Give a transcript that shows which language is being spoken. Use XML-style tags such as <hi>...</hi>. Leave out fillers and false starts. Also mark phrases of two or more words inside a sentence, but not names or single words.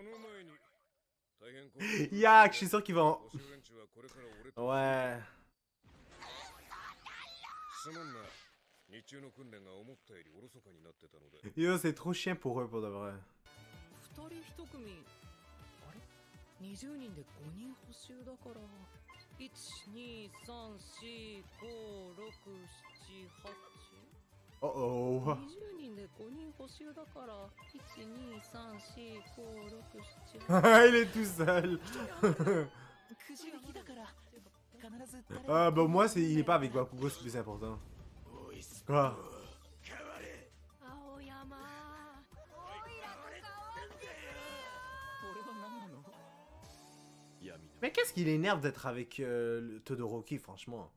<fr>Yak, je suis sûr qu'il va en... Ouais. Yo, c'est trop chiant pour eux, pour de vrai.</fr> <ja>20 人で5人補修だから123456788</ja> <fr>Oh oh.</fr> <ja>20人で5人補修だから1234567</ja> <fr>Il est tout seul. Ah bah moi il est pas avec Bakugo, c'est plus important. Quoi? Mais qu'est-ce qui l'énerve d'être avec Todoroki, franchement?</fr>